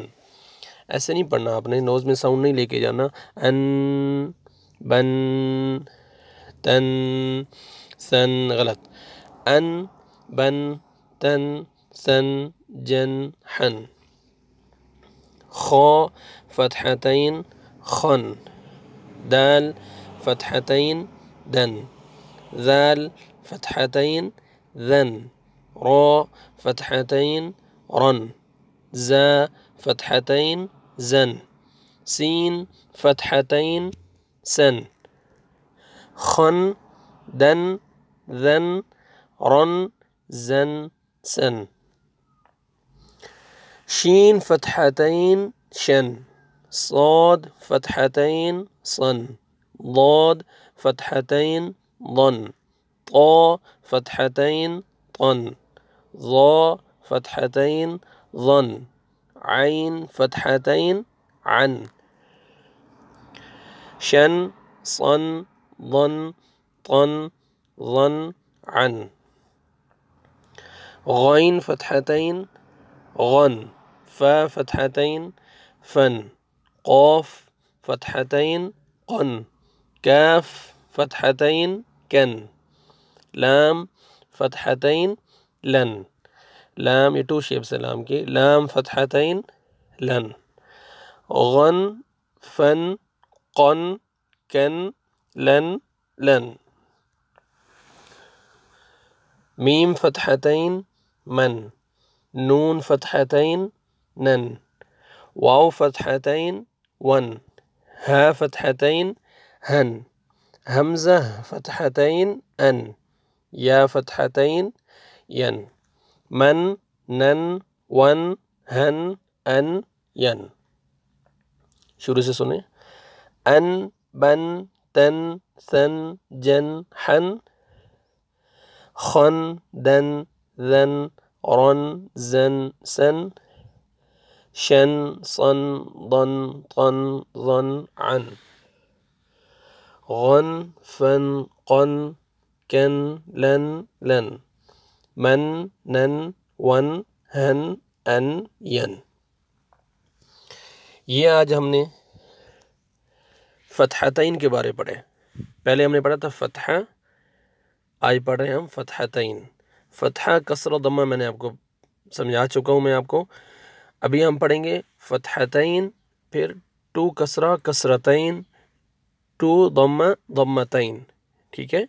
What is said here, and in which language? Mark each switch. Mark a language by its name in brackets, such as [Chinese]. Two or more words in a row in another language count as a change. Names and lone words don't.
[Urdu] ایسے نہیں پڑھنا، آپ نے نوز میں ساؤنڈ نہیں لے کے جانا، ان بن تن ثن، غلط، ان بن تن ثن جن حن۔ خا فتحتین خن، دال فتحتین دن، ذال فتحتین ذن، را فتحتین رن، زا فتحتین زن، سین فتحتین سن، خن دن ذن رن زن سن، شین فتحتین شن، صاد فتحتین صن، ضاد فتحتین ضن، طا فتحتین طن، ظا فتحتین ظن، عین فتحتین عن، شن صن ضن طن ظن عن، غین فتحتین غن، فا فتحتین فن، قاف فتحتین قن، کاف فتحتین کن، لام فتحتین لن، لام یہ 2 شیپس ہے لام کی، لام فتحتین لن، غن فن قن کن لن لن، میم فتحتین من، نون فتحتین نن، واو فتحتین ون، ہا فتحتین ہن، حمزہ فتحتین ان، یا فتحتین ین، من نن ون ہن ان ین۔ شروع سے سنیں، ان بن تن ثن جن حن، خن دن ذن رن زن سن، شن صن ضن طن ظن عن، غن فن قن کن لن لن، من نن ون ہن ان ین۔ یہ آج ہم نے فتحتین کے بارے پڑھے۔ پہلے ہم نے پڑھا تھا فتحہ، آج پڑھ رہے ہیں ہم فتحتین۔ فتحہ کسر و ضمہ میں نے آپ کو سمجھا چکا ہوں میں آپ کو، ابھی ہم پڑھیں گے فتحتین، پھر 2 کسرہ کسرتین، 2 ضمہ ضمتین، ٹھیک ہے؟